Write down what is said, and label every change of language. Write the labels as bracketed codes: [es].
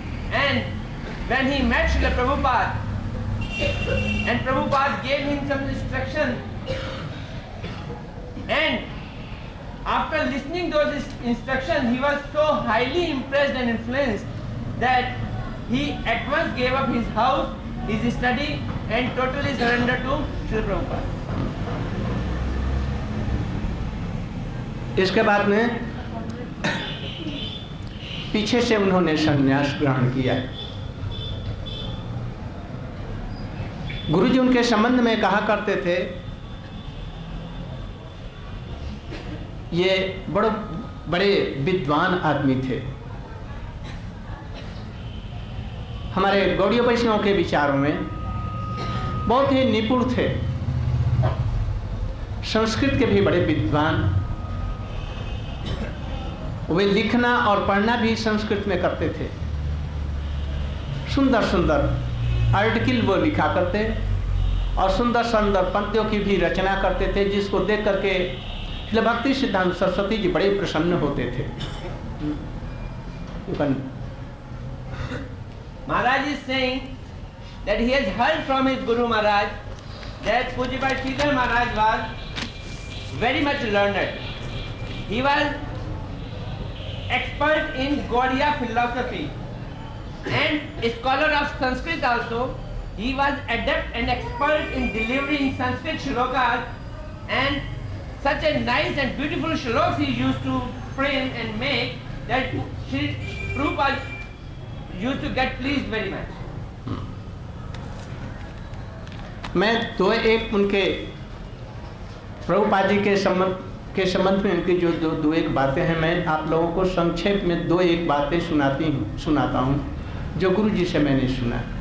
[en] And when he met Srila Prabhupada, and Prabhupada gave him some instruction, and after listening those instructions, he was so highly impressed and influenced that he at once gave up his house, his study, and totally surrendered to Srila Prabhupada. [hi] इसके बाद में पीछे से उन्होंने संन्यास ग्रहण किया। गुरुजी उनके संबंध में कहा करते थे, ये बड़े विद्वान आदमी थे। हमारे गौड़ीय वैष्णव के विचारों में बहुत ही निपुण थे, संस्कृत के भी बड़े विद्वान। वे लिखना और पढ़ना भी संस्कृत में करते थे। सुंदर सुंदर आर्टिकल वो लिखा करते और सुंदर सुंदर पद्यों की भी रचना करते थे, जिसको देख करके श्री भक्ति सिद्धांत सरस्वती जी बड़े प्रसन्न होते थे। [en] Maharaj is saying that he has heard from his Guru Maharaj that Pujyapad Sridhar Maharaj was very much learned. He was expert in Gaudiya philosophy and a scholar of Sanskrit also. He was adept and expert in delivering Sanskrit shlokas, and such a nice and beautiful shlokas he used to frame and make that Sri Prabhupada used to get pleased very much. [hi] मैं तो एक उनके प्रभुपाद जी के संबंध में उनकी जो दो एक बातें हैं, मैं आप लोगों को संक्षेप में दो एक बातें सुनाता हूँ जो गुरु जी से मैंने सुना।